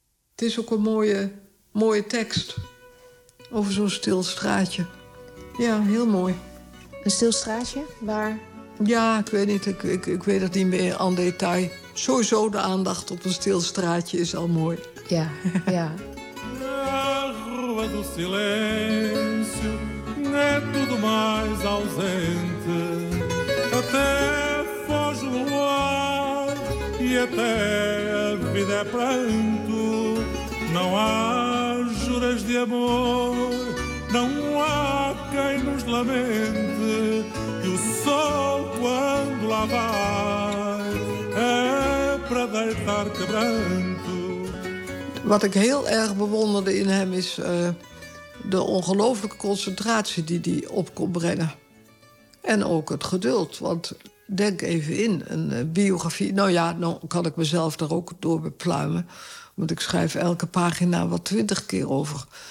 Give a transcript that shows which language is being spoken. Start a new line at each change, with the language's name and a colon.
Dutch: Het is ook een mooie tekst over zo'n stil straatje. Ja, heel mooi. Een stil straatje? Waar? Ja, ik weet niet. Ik weet het niet meer aan detail. Sowieso de aandacht op een stil straatje is al mooi. Ja, ja.
Portuguese: Rua do silêncio, né tudo mais ausente. Até foge o luar e até a vida é pranto. Não há juras de amor. Não há quem nos lamente, que o sol quando lá vai é para deitar quebranto.
Dutch: Wat ik heel erg bewonderde in hem is de ongelooflijke concentratie die hij op kon brengen. En ook het geduld, want denk even in, een biografie. Nou ja, dan kan ik mezelf daar ook door bepluimen. Want ik schrijf elke pagina wel 20 keer over.